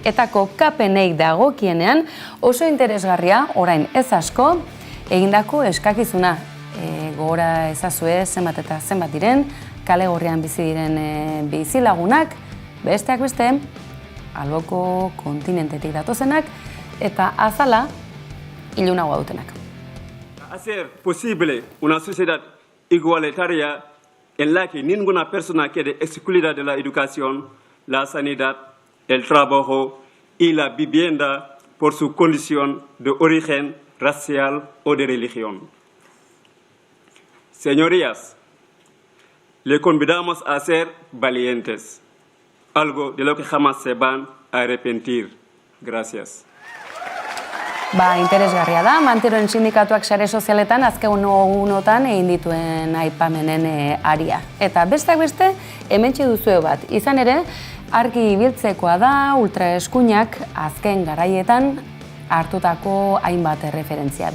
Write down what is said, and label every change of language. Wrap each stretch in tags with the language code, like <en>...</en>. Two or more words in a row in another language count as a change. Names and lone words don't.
<eu>Eta kokapenei dagokienean oso interesgarria, orain ez asko, egindako eskakizuna. Gogora ezazue zenbat eta zenbat diren, kale gorrian bizi diren bizilagunak, besteak beste, alboko kontinentetik datozenak, eta azala ilunagoa dutenak.</eu> <es>Hacer posible una sociedad igualitaria en la que ninguna persona quede excluida de la educación, la sanidad, el trabajo y la vivienda por su condición de origen racial o de religión. Señorías, le convidamos a ser valientes, algo de lo que jamás se van a arrepentir. Gracias.</es> <eu>Interesgarria da, Manteroen sindikatuak sare sozialetan azken unotan egin dituen aipamenen aria. Eta besteak beste, hementxe duzue bat. Izan ere, argi ibiltzekoa da ultraeskuinak azken garaietan hartutako hainbat referentzia.</eu>